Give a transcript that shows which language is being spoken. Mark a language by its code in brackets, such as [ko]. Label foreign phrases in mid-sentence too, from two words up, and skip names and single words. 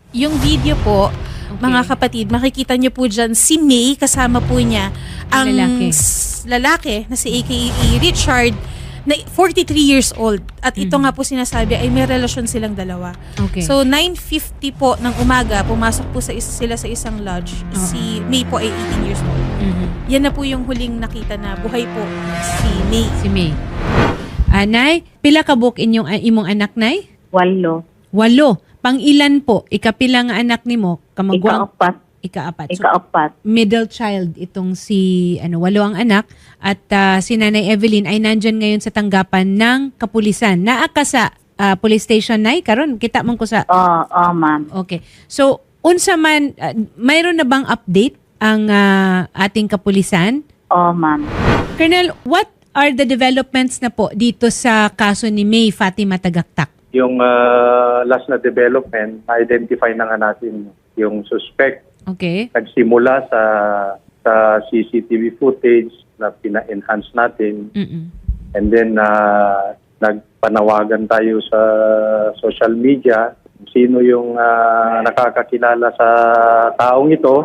[tl] Yung video po, mga kapatid, makikita niyo po dyan si May, kasama po niya ang lalaki na si AKA Richard, na 43 [en] years old. [tl] At ito nga po sinasabi ay may relasyon silang dalawa. Okay. So 9:50 po ng umaga, pumasok po sila sa isang lodge. Si May po ay 18 [en] years old. [tl] Yan na po yung huling nakita na buhay po si May. Si May. [ceb] Nay, pila ka buok imong anak, Nay? 8. 8. [tl] Pang-ilan po? [ceb] Ikapila nga anak nimo? Ika-4. Ika-4. So, Ika-4. [en] middle child [tl] itong si 8 ang anak at si Nanay Evelyn ay nandyan ngayon sa tanggapan ng kapulisan. [ceb] Naa ka sa police station, Nay? Karon kita man ko sa... Ma'am. Okay. So, unsa man, [tl] mayroon na bang update ang ating kapulisan? Ma'am. Colonel, [en] what are the developments [tl] na po dito sa kaso ni May Fatima Tagaktak? Yung last na development, identify na nga natin yung suspect. Okay. Nagsimula sa CCTV footage na pina-enhance natin. And then nagpanawagan tayo sa [en] social media [tl] sino yung nakakakilala sa taong ito.